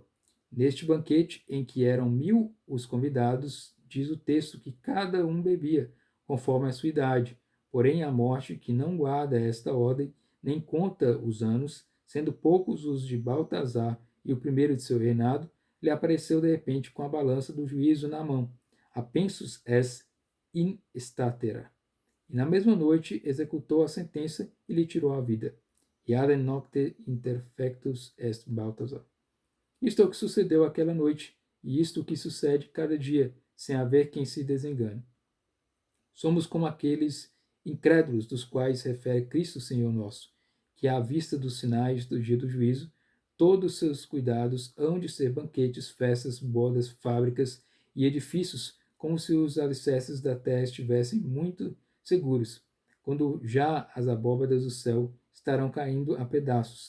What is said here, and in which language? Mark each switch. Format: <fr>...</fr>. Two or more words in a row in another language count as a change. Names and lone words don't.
<pt>Neste banquete, em que eram 1000 os convidados, diz o texto que cada um bebia, conforme a sua idade, Porém, a morte, que não guarda esta ordem, nem conta os anos, sendo poucos os de Baltazar e o primeiro de seu reinado, lhe apareceu de repente com a balança do juízo na mão.</pt> <la>A pensus est in statera.</la> <pt>E na mesma noite executou a sentença e lhe tirou a vida.</pt> <la>Iadem nocte interfectus est Baltazar.</la> <pt>Isto é o que sucedeu aquela noite, e isto o que sucede cada dia, sem haver quem se desengane. Somos como aqueles incrédulos dos quais refere Cristo Senhor nosso, que à vista dos sinais do dia do juízo, todos os seus cuidados hão de ser banquetes, festas, bodas, fábricas e edifícios, como se os alicerces da terra estivessem muito seguros, quando já as abóbadas do céu estarão caindo a pedaços.</pt>